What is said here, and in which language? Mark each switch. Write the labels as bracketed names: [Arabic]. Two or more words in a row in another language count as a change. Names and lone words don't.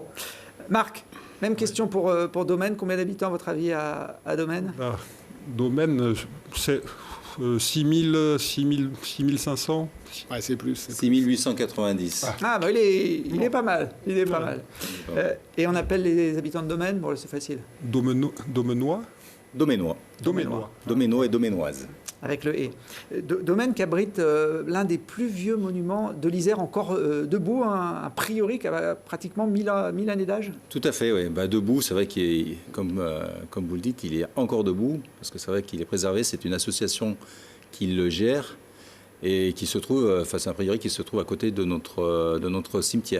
[French] Marc, même question pour Domaine. Combien d'habitants à votre avis à Domaine? Domaine, c'est 6500. Ouais, c'est plus. 6890. Ah, bah, il est pas mal. Il est pas mal. Et on appelle les habitants de Domaine? Bon, c'est facile. Domenois. Doménois. Doménois et doménoises. Avec le « et ». Domaine qui abrite l'un des plus vieux monuments de l'Isère encore debout, un priori qui a pratiquement 1000 années d'âge. Tout à fait, oui. Debout, c'est vrai qu'il est, comme vous le dites, il est encore debout, parce que c'est vrai qu'il est préservé. C'est une association qui le gère et qui se trouve, c'est un priori qui se trouve à côté de notre cimetière.